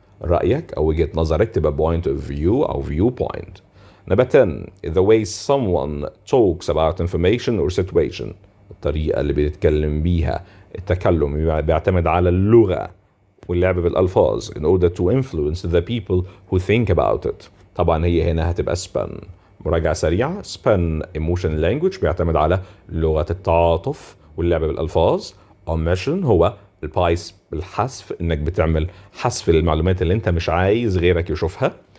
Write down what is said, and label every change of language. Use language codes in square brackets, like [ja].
[ar] رأيك أو وجهة نظرك تبقى point of view أو viewpoint. [en] Number 10 the way someone talks about information or situation. [ar] الطريقة اللي بيتكلم بيها التكلم بيعتمد على اللغة واللعب بالألفاظ [en] in order to influence the people who think about it. [ar] طبعا هي هنا هتبقى span. مراجعة سريعة span emotional language بيعتمد على لغة التعاطف واللعب بالألفاظ. omission هو البايس بالحذف انك بتعمل حذف للمعلومات اللي انت مش عايز غيرك يشوفها.